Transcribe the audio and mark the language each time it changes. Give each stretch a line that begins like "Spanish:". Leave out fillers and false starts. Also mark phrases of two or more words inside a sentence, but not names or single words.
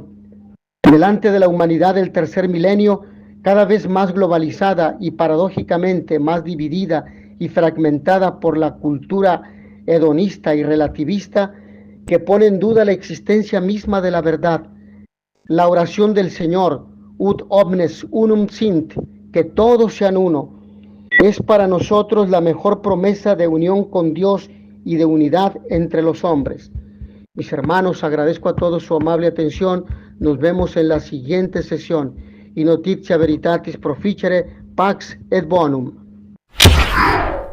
Spanish: Delante de la humanidad del tercer milenio, cada vez más globalizada y paradójicamente más dividida y fragmentada por la cultura hedonista y relativista, que pone en duda la existencia misma de la verdad. La oración del Señor,
Latin: ut omnes unum sint,
Spanish: que todos sean uno, es para nosotros la mejor promesa de unión con Dios y de unidad entre los hombres. Mis hermanos, agradezco a todos su amable atención. Nos vemos en la siguiente sesión.
Latin: Y notitia veritatis proficere, pax et bonum.